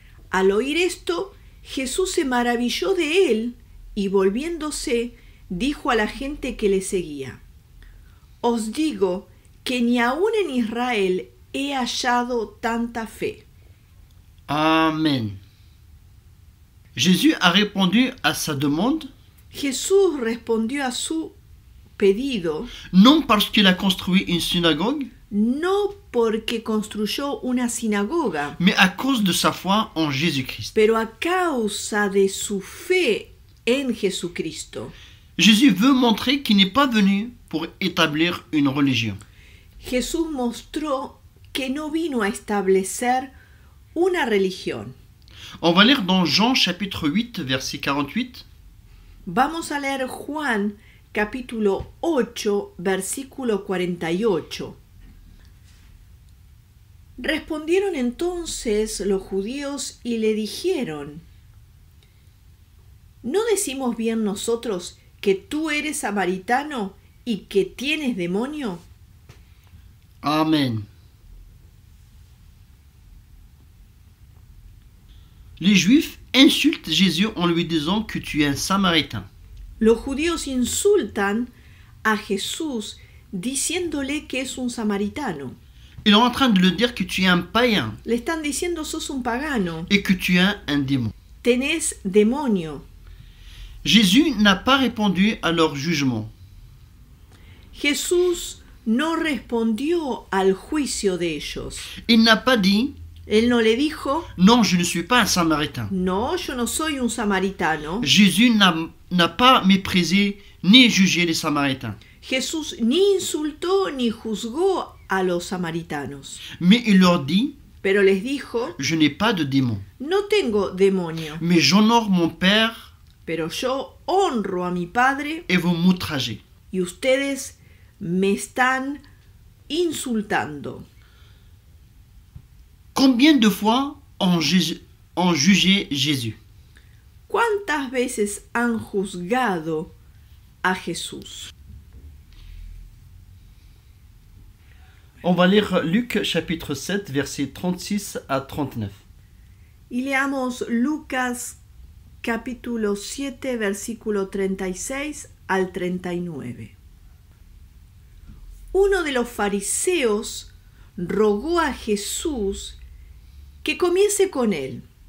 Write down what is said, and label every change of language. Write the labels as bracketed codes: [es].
[es] Al oír esto, Jesús se maravilló de él, y volviéndose, dijo a la gente que le seguía: os digo que ni aun en Israel he hallado tanta fe. Amen. [fr] Jésus a répondu à sa demande, [es] Jesús respondió a su pedido, [fr] non parce qu'il a construit une synagogue, [es] no porque construyó una sinagoga, [fr] mais à cause de sa foi en Jésus-Christ. [es] pero a causa de su fe en Jesucristo. [fr] Jésus veut montrer qu'il n'est pas venu pour établir une religion. [es] Jesús mostró que no vino a establecer una religión. [fr] On va lire dans Jean chapitre 8, verset 48. [es] Vamos a leer Juan capítulo 8, versículo 48. Respondieron entonces los judíos y le dijeron: ¿no decimos bien nosotros que tú eres samaritano y que tienes demonio? Amen. [fr] Les Juifs insultent Jésus en lui disant que tu es un Samaritain. [es] Los judíos insultan a Jesús diciéndole que es un samaritano. [fr] Ils sont en train de lui dire que tu es un païen [es] Le están diciendo sos un pagano, [fr] et que tu es un démon. [es] tenés demonio. [fr] Jésus n'a pas répondu à leur jugement. [es] Jesús no respondió al juicio de ellos. [fr] Il n'a pas dit [es] Él no le dijo, [fr] non, je ne suis pas un samaritain. [es] no, yo no soy un samaritano. [fr] Jésus n'a pas méprisé ni jugé les samaritains. [es] Jesús ni insultó ni juzgó a los samaritanos, [fr] Mais il leur dit, [es] pero les dijo, [fr] je n'ai pas de démon, [es] no tengo demonio, [fr] mais j'honore mon Père [es] pero yo honro a mi Padre [fr] et vous m'outragez. [es] y ustedes me están insultando. [fr] Combien de fois ont jugé Jésus? [es] ¿Cuántas veces han juzgado a Jesús? [fr] On va lire Luc chapitre 7, versets 36 à 39. [es] Y leamos Lucas capítulo 7, versículo 36 al 39. Uno de los fariseos rogó a Jesús que comiese con él.